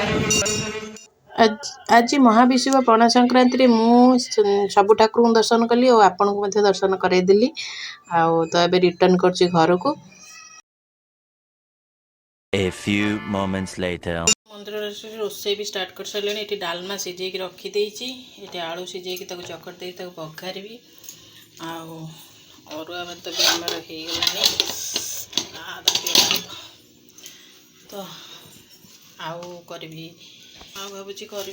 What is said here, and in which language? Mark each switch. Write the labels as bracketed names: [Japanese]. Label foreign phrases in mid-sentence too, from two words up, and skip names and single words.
[Odia] ଆଜି ମହାବିଷୁବ ପଣା ସଂକ୍ରାନ୍ତିରେ ମୁଁ ସବୁ ଠାକୁରଙ୍କୁ ଦର୍ଶନ କଲି ଓ ଆପଣଙ୍କୁ ମଧ୍ୟ ଦର୍ଶନ କରାଇଦେଲି। ଆଉ ତ ଏବେ ରିଟର୍ଣ୍ଣ କରୁଛି ଘରକୁ। [English] A few moments later. [Odia] ମନ୍ଦିରରେ ରୋଷେଇ ବି ଷ୍ଟାର୍ଟ କରିସାରିଲେଣି। ଏଠି ଡାଲମା ସିଝେଇକି ରଖିଦେଇଛି। ଏଠି ଆଳୁ ସିଝେଇକି ତାକୁ ଚକଟି ଦେଇକି ତାକୁ ବଘାରିବି। ଆଉ ଅରୁଆ ଭାତ ବି ଆମର ହେଇଗଲାଣି। ତ ଆଉ କରିବି, ଆଉ ଭାବୁଛି କରିବି।